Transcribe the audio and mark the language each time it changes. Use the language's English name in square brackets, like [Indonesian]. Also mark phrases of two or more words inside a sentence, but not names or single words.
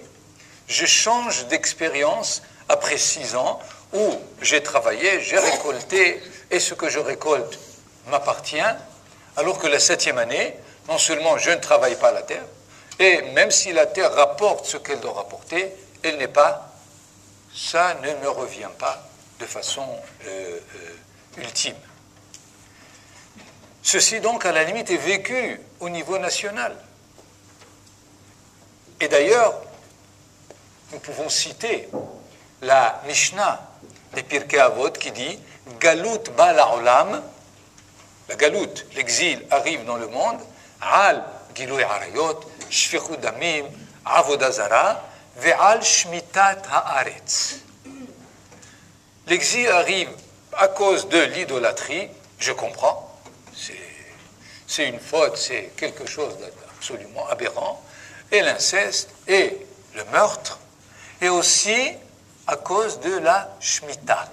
[French] Je change d'expérience après 6 ans où j'ai travaillé, j'ai récolté, et ce que je récolte m'appartient, alors que la 7e année, non seulement je ne travaille pas la terre, et même si la terre rapporte ce qu'elle doit rapporter, elle n'est pas, ça ne me revient pas de façon ultime. Ceci donc, à la limite, est vécu au niveau national. Et d'ailleurs, nous pouvons citer la Mishnah des Pirkei Avot qui dit « [Hebrew] גלות בא לעולם [French] » la Galut, l'exil, arrive dans le monde « [Hebrew] על גילוי עריות, שפיכות דמים, עבודה זרה, ועל שמיטת הארץ [French] » L'exil arrive à cause de l'idolâtrie, je comprends, c'est une faute, c'est quelque chose d'absolument aberrant, et l'inceste, et le meurtre, et aussi à cause de la Shemitah.